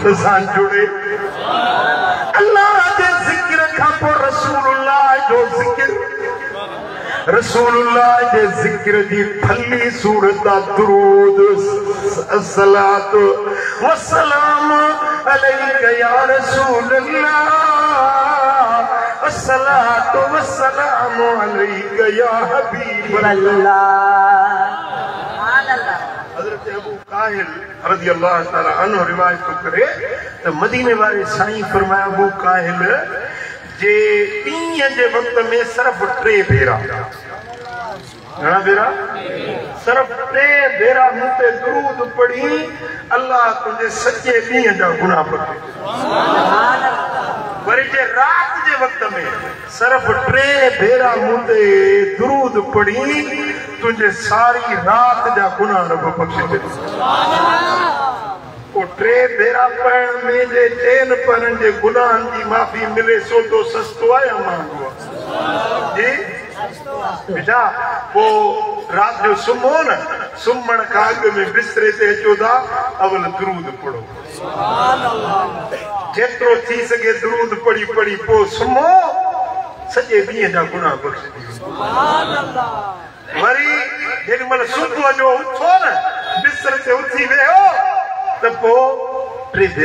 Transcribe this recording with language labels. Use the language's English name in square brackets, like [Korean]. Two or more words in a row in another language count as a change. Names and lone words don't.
[Sindhi] सां जुड़े अल्लाह जे ज़िक्र खां पोइ रसूलुल्लाह जो ज़िक्र रसूलुल्लाह जे ज़िक्र जी फली सूरत दुरूद [Arabic] الصلاة والسلام عليك يا رسول الله الصلاة والسلام عليك يا حبيب الله [Sindhi] हज़रत अबू काहिल [Arabic] رضي الله تعالى عنه [Sindhi] रिवायत करे त मदीने वारे साईं फरमाया अबू काहिल जे ॾींहं जे वक़्त में सिर्फ़ 3 भेरा घणा भेरा सिर्फ़ 3 भेरा मूं ते दुरूद पढ़ी अल्लाह तुंहिंजे सॼे ॾींहं जा गुनाह बख़्शे वरी जे रात जे वक़्त में सिर्फ़ 3 भेरा मूं ते दुरूद पढ़ी तुझे सारी रात जा गुनाह रब बख्शे ओ 3 भेरा पढ़ण में जे 3 पढ़ण जे गुनाहन जी माफ़ी मिले सो तो सस्तो आहे या महांगो जी बेटा वो रात जो सुम्हो न सुम्हण खां अॻु में बिस्तरे ते अचो था अवल दुरूद पढ़ो जेतिरो थी सघे दुरूद पढ़ी पढ़ी पोइ सुम्हो सॼे ॾींहं जा गुनाह बख़्शे वरी जेॾी महिल सुबुह जो उथो न बिस्तर ते उथी वियो त पोइ 3